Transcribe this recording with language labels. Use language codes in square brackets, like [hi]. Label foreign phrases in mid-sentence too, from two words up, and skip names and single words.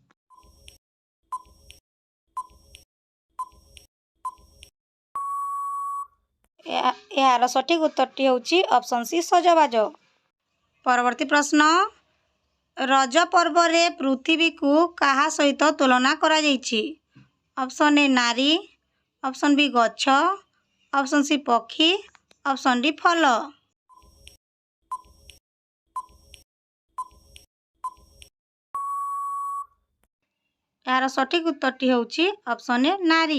[or] ଏହାର ସଠିକ୍ ଉତ୍ତରଟି ହେଉଛି [en] option C [or] ସଜବାଜ। ପରବର୍ତ୍ତୀ ପ୍ରଶ୍ନ। ରଜ ପର୍ବରେ ପୃଥିବୀକୁ କାହା ସହିତ ତୁଳନା କରାଯାଇଛି? [en] option A [or] नारी, [en] option B [or] गछ, [en] option C [or] पक्षी, [en] option D [or] फल। ଏହାର ସଠିକ ଉତ୍ତରଟି ହେଉଛି [en] option A [or] नारी।